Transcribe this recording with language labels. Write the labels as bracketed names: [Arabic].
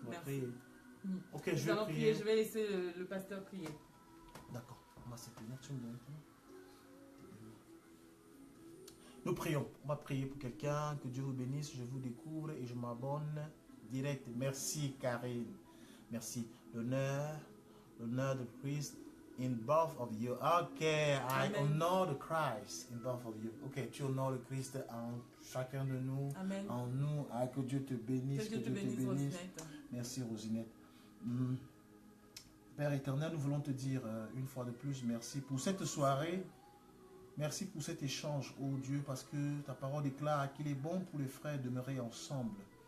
[French] Merci. Ok, je vais prier. Je vais laisser le pasteur prier. D'accord. On va se tenir, tu me donnes. Nous prions. On va prier pour quelqu'un. Que Dieu vous bénisse. Je vous découvre et je m'abonne direct. Merci Karine. Merci. L'honneur de Christ [English] in both of you. Ok. I honor the Christ in both of you. Ok. [French] Tu honores le Christ en chacun de nous. Amen. En nous. Ah, que Dieu te bénisse. Que Dieu te bénisse. Rosinette. Merci Rosinette. Père éternel, nous voulons te dire une fois de plus merci pour cette soirée. Merci pour cet échange, oh Dieu, parce que ta parole déclare qu'il est bon pour les frères de demeurer ensemble.